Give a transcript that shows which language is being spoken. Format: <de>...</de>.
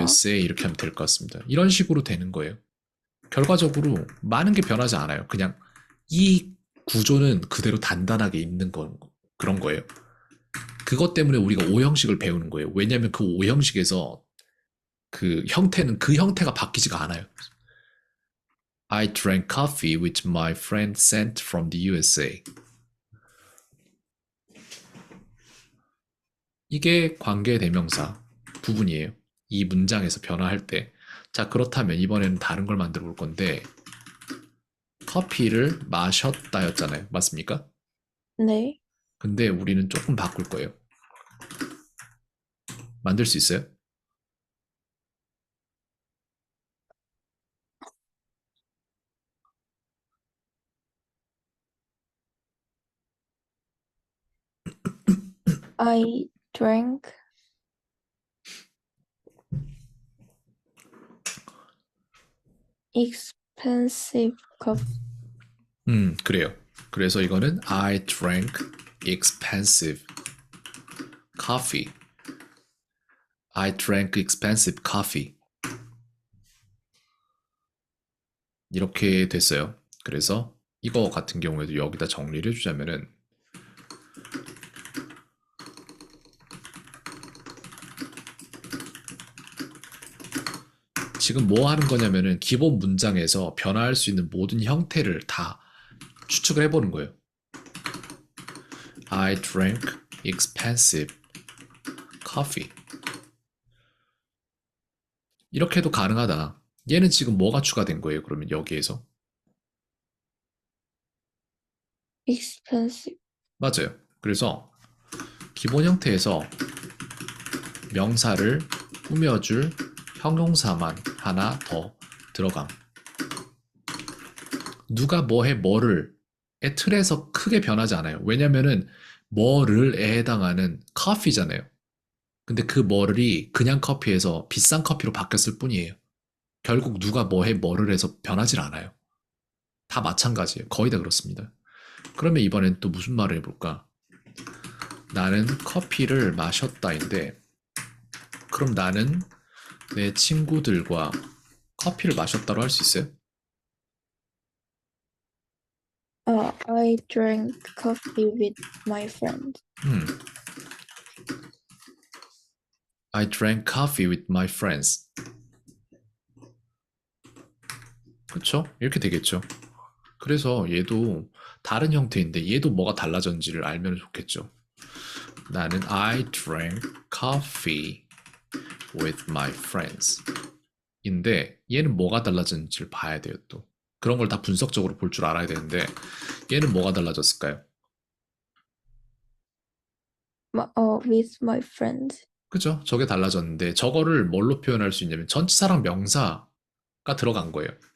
<ko>USA 이렇게 하면 될 것 같습니다. 이런 식으로 되는 거예요. 결과적으로 많은 게 변하지 않아요. 그냥 이 구조는 그대로 단단하게 있는 그런 거예요. 그것 때문에 우리가 오형식을 배우는 거예요. 왜냐하면 그 오형식에서 그 형태는 그 형태가 바뀌지가 않아요.</ko> <en>I drank coffee which my friend sent from the USA.</en> <ko>이게 관계대명사 부분이에요. 이 문장에서 변화할 때. 자, 그렇다면 이번에는 다른 걸 만들어 볼 건데 커피를 마셨다였잖아요. 맞습니까? 네. 근데 우리는 조금 바꿀 거예요. 만들 수 있어요?</ko> <en>I drank expensive coffee.</en> <ko>그래요. 그래서 이거는</ko> <en>I drank expensive coffee. I drank expensive coffee.</en> <ko>이렇게 됐어요. 그래서 이거 같은 경우에도 여기다 정리를 해주자면은 지금 뭐 하는 거냐면은 기본 문장에서 변화할 수 있는 모든 형태를 다 추측을 해보는 거예요.</ko> <en>I drank expensive coffee.</en> <ko>이렇게 해도 가능하다. 얘는 지금 뭐가 추가된 거예요? 그러면 여기에서.</ko> <en>expensive.</en> <ko>맞아요. 그래서 기본 형태에서 명사를 꾸며줄 형용사만 하나 더 들어감. 누가 뭐해 뭐를 의 틀에서 크게 변하지 않아요. 왜냐면은 뭐를에 해당하는 커피잖아요. 근데 그 뭐를이 그냥 커피에서 비싼 커피로 바뀌었을 뿐이에요. 결국 누가 뭐해 뭐를 해서 변하질 않아요. 다 마찬가지예요. 거의 다 그렇습니다. 그러면 이번엔 또 무슨 말을 해볼까? 나는 커피를 마셨다인데 그럼 나는 내 친구들과 커피를 마셨다로 할 수 있어요?</ko> <en>I drank coffee with my friend. 음, I drank coffee with my friends.</en> <ko>그쵸? 이렇게 되겠죠. 그래서 얘도 다른 형태인데 얘도 뭐가 달라졌는지를 알면 좋겠죠. 나는</ko> <en>I drank coffee with my friends.</en> <ko>인데 얘는 뭐가 달라졌는지를 봐야 돼요 또. 그런 걸 다 분석적으로 볼 줄 알아야 되는데 얘는 뭐가 달라졌을까요?</ko> <en>With my friend.</en> <ko>그죠? 저게 달라졌는데 저거를 뭘로 표현할 수 있냐면 전치사랑 명사가 들어간 거예요.</ko>